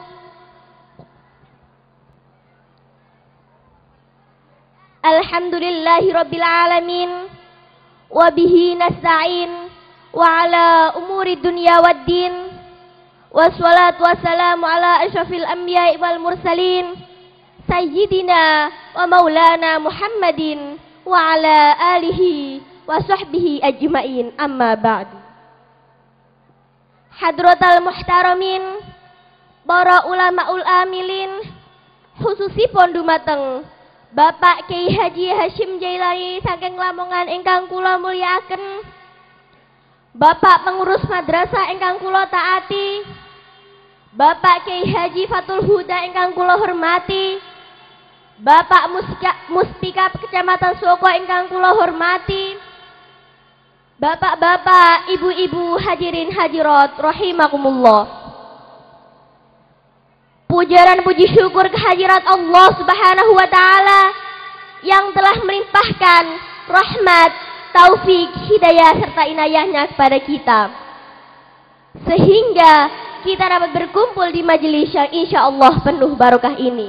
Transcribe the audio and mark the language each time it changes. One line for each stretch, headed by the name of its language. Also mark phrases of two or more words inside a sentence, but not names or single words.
Arabic: الحمد لله رب العالمين، وبه نستعين، وعلى أمور الدنيا والدين، والصلاة والسلام على أشرف الأنبياء والمرسلين، سيدنا ومولانا محمد وعلى آله وصحبه أجمعين، أما بعد. حضرة المحترمين,
Javanese: para
Arabic: علماء العاملين,
Javanese: khususipun dumateng Bapak Kyai Haji Hashim Jailani saking Lamongan ingkang kula mulyakaken, Bapak pengurus madrasah ingkang kula taati, Bapak Kyai Haji Fatul Huda ingkang kula hormati, Bapak Muspika Kecamatan Soko ingkang kula hormati, Bapak-bapak, ibu-ibu,
Indonesian: hadirin hadirat rahimakumullah. Puja dan puji syukur kehadirat Allah Subhanahu wa taala yang telah melimpahkan rahmat, taufik, hidayah serta inayahnya kepada kita, sehingga kita dapat berkumpul di majelis yang insyaallah penuh barokah ini.